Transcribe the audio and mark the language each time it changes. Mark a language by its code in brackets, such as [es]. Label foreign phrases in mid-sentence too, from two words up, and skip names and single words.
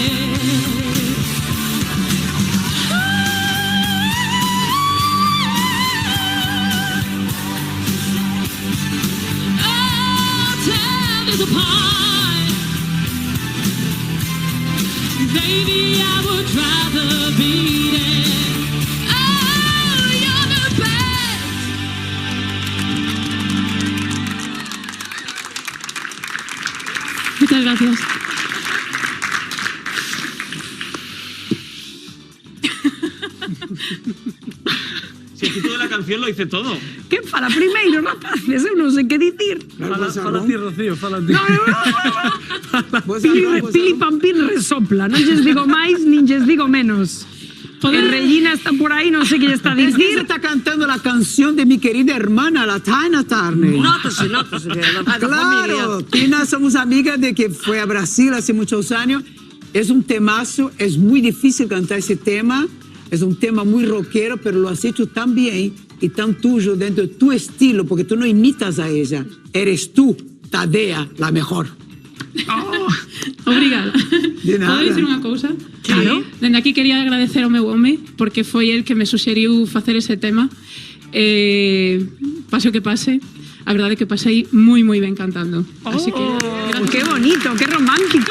[en] Oh, tear us apart. Baby, I would rather be dead. Oh, you're the best. [es] Muchas gracias. Si el título de la canción lo dice todo. [gl] Que fala primeiro, rapaces, eu non sei que dicir. Fala ti, Rocío, fala ti. Pili Pampín resopla, non lles digo máis, nin lles digo menos. [es] Regina está por ahí, no sé qué está Es que diciendo. ella está cantando la canción de mi querida hermana, la Tina Turner. Nótese, la Claro, Tina, somos amigas de que fue a Brasil hace muchos años. Es un temazo, es muy difícil cantar ese tema. Es un tema muy rockero, pero lo has hecho tan bien y tan tuyo dentro de tu estilo, porque tú no imitas a ella. Eres tú, Tabea, la mejor. Oh, [gl] obrigada. De nada. Podo dicir unha cousa? Claro. Dende aquí quería agradecer ao meu home porque foi el que me suxeriu facer ese tema. Pase o que pase, a verdade é que pasei moi ben cantando. Así que [es] qué bonito, qué romántico.